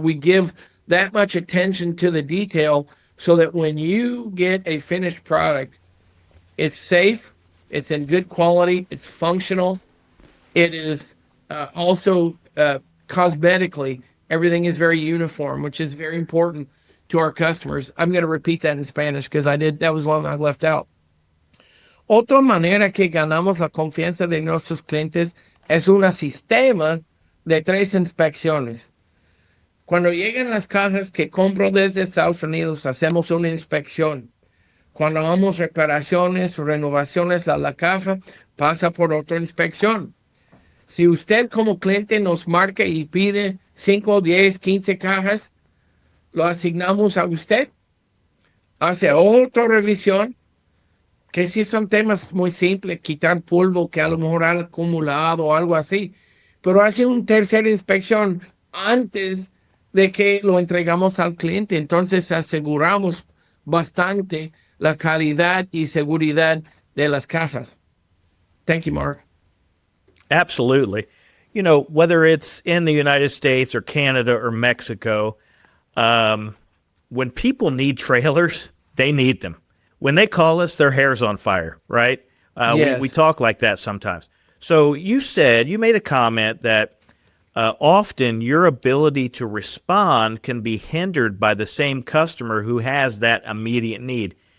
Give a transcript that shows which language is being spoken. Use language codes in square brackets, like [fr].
[en] We give that much attention to the detail so that when you get a finished product, it's safe, it's in good quality, it's functional, it is also cosmetically, everything is very uniform, which is very important to our customers. I'm going to repeat that in Spanish because that was one I left out. [es] Otra manera que ganamos la confianza de nuestros clientes es un sistema de 3 inspecciones. Cuando llegan las cajas que compro desde Estados Unidos, hacemos una inspección. Cuando hagamos reparaciones o renovaciones a la caja, pasa por otra inspección. Si usted como cliente nos marca y pide 5, 10, 15 cajas, lo asignamos a usted. Hace otra revisión, que si son temas muy simples, quitar polvo que a lo mejor ha acumulado o algo así, pero hace una tercera inspección antes de que lo entregamos al cliente. Entonces aseguramos bastante la calidad y seguridad de las cajas. [en] Thank you, Mark. Absolutely. You know, whether it's in the United States or Canada or Mexico, when people need trailers, they need them. When they call us, their hair's on fire, right? Yes. We talk like that sometimes. So you made a comment that often your ability to respond can be hindered by the same customer who has that immediate need.